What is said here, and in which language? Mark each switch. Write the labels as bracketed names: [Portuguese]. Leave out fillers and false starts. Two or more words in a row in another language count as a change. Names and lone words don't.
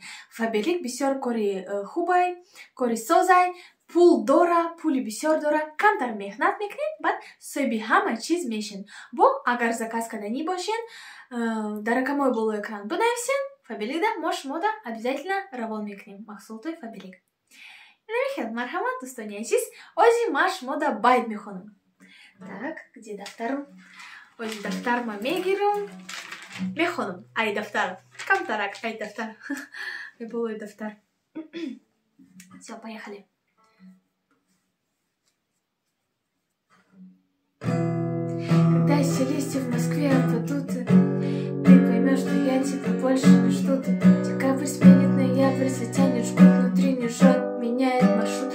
[Tajik] Фабелик бисёр кори хубай, кори созай, пул дора, пули бисёр дора, камтар мехнат мекнен, бат сойби хама чиз мешен. Бо агар заказ када не бошен, даракамой болу экран бунайсен, фабелик да мош мода обязательно равон мекнем. Махсултой фабелик. Намехен, мархамат, достойный Азиз, ози маш мода байт мехоном. [Russian] Так, где дафтар? [Tajik] Ози дафтар ма мегирум мехоном. Ай дафтар. Камтарак, ай дафтар. Болу дафтар. [Russian] Все, поехали. Когда селись в Москве, батуты, ты поймешь, что я тебе больше не жду. Декабрь сменит ноябрь, затянет жгут, внутри не жжет, меняет маршрут.